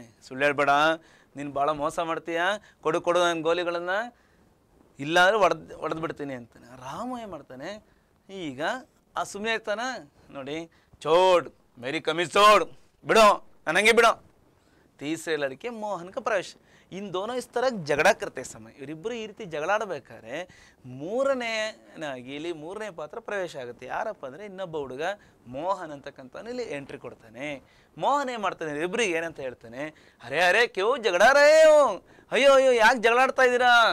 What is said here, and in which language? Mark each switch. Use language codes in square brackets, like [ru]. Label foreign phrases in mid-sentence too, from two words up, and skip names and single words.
[kn] ಸುಳ್ಳು ಹೇಳ್ಬೇಡ, ನೀನು ಭಾಳ ಮೋಸ ಮಾಡ್ತೀಯ, ಕೊಡು ಕೊಡು ನನ್ನ ಗೋಲಿಗಳನ್ನು, ಇಲ್ಲಾಂದರೆ ಒಡೆದು ಬಿಡ್ತೀನಿ ಅಂತಾನೆ. ರಾಮು ಏನು ಮಾಡ್ತಾನೆ, ಈಗ ಆ ಸುಮ್ಮನೆ ಇರ್ತಾನ ನೋಡಿ, [hi] छोड़ मेरी कमीज़ छोड़, [kn] ಬಿಡೋ ನನಗೆ ಬಿಡೋ. [hi] तीसरे लड़के मोहन का प्रवेश. इन दोनों इस तरह ಜಗಳ करते समय, [kn] ಇವರಿಬ್ಬರು ಈ ರೀತಿ ಜಗಳಾಡಬೇಕಾದ್ರೆ ಮೂರನೇನಾಗಿ ಇಲ್ಲಿ ಮೂರನೇ ಪಾತ್ರ ಪ್ರವೇಶ ಆಗುತ್ತೆ. ಯಾರಪ್ಪ ಅಂದರೆ ಇನ್ನೊಬ್ಬ ಹುಡುಗ ಮೋಹನ್ ಅಂತಕ್ಕಂಥವನು ಇಲ್ಲಿ ಎಂಟ್ರಿ ಕೊಡ್ತಾನೆ. ಮೋಹನ್ ಏನು ಮಾಡ್ತಾನೆ, ಇಬ್ಬರಿಗೆ ಏನಂತ ಹೇಳ್ತಾನೆ, [hi] अरे अरे क्यों झगड़ा रहे हो, [kn] ಅಯ್ಯೋ ಅಯ್ಯೋ ಯಾಕೆ ಜಗಳಾಡ್ತಾ ಇದ್ದೀರಾ.